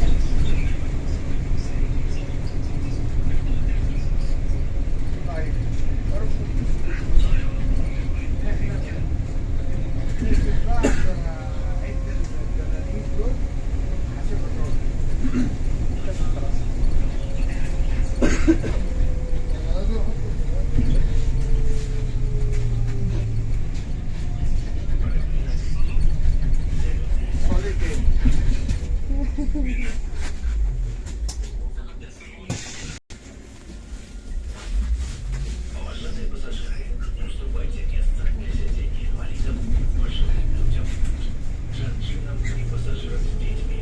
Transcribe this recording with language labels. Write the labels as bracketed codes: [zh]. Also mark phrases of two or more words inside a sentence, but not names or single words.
[ar] طيب برضه احنا ننزل بقى عشان اعد الدنانير دول حسب الراجل بس خلاص. أنا لازم احط صلي تاني. [ru] Уважаемые пассажиры, уступайте место для сидений инвалидам, пожилым людям, женщинам и пассажирам с детьми.